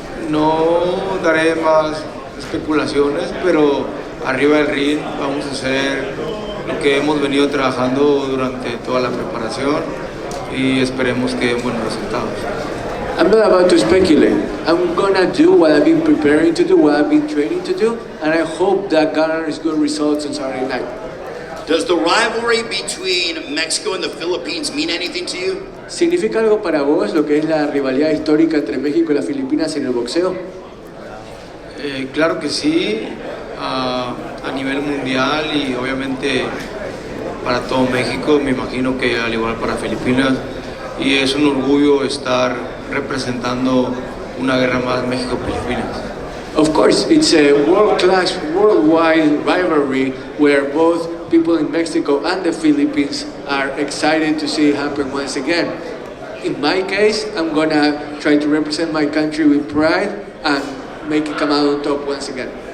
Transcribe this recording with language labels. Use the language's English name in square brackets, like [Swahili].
[Spanish] No daré más especulaciones, pero arriba del ring vamos a hacer lo que hemos venido trabajando durante toda la preparación y esperemos que den buenos resultados. [English] I'm not about to speculate. I'm gonna do what I've been preparing to do, what I've been training to do, and I hope that garners good results on Saturday night. Does the rivalry between Mexico and the Philippines mean anything to you? [Spanish] ¿Significa algo para vos lo que es la rivalidad histórica entre México y las Filipinas en el boxeo? Claro que sí, a nivel mundial y obviamente para todo México, me imagino que al igual para Filipinas, y es un orgullo estar representando una guerra más México-Filipinas. [English] Of course, it's a world-class, worldwide rivalry where both people in Mexico and the Philippines are excited to see it happen once again. In my case, I'm gonna try to represent my country with pride and make it come out on top once again.